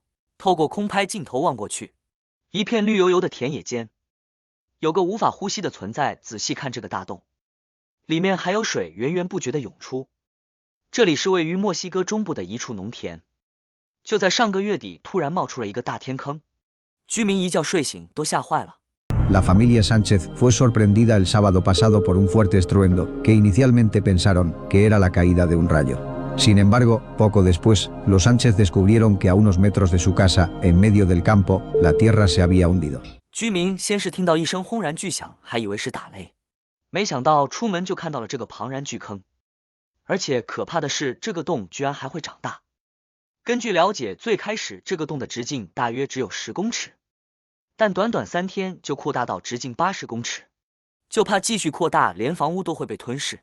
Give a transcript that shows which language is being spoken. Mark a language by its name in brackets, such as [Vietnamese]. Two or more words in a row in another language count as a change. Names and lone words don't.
[Chinese] 透过空拍镜头望过去，一片绿油油的田野间，有个无法呼吸的存在。仔细看这个大洞，里面还有水源源不绝的涌出。这里是位于墨西哥中部的一处农田。就在上个月底，突然冒出了一个大天坑，居民一觉睡醒都吓坏了。 [Spanish] La familia Sánchez fue sorprendida el sábado pasado por un fuerte estruendo que inicialmente pensaron que era la caída de un rayo. Sin embargo, poco después, los Sánchez descubrieron que a unos metros de su casa, en medio del campo, la tierra se había hundido. [Chinese] 居民先是听到一声轰然巨响，还以为是打雷，没想到出门就看到了这个庞然巨坑，而且可怕的是，这个洞居然还会长大。根据了解，最开始这个洞的直径大约只有10公尺，但短短3天就扩大到直径80公尺，就怕继续扩大，连房屋都会被吞噬。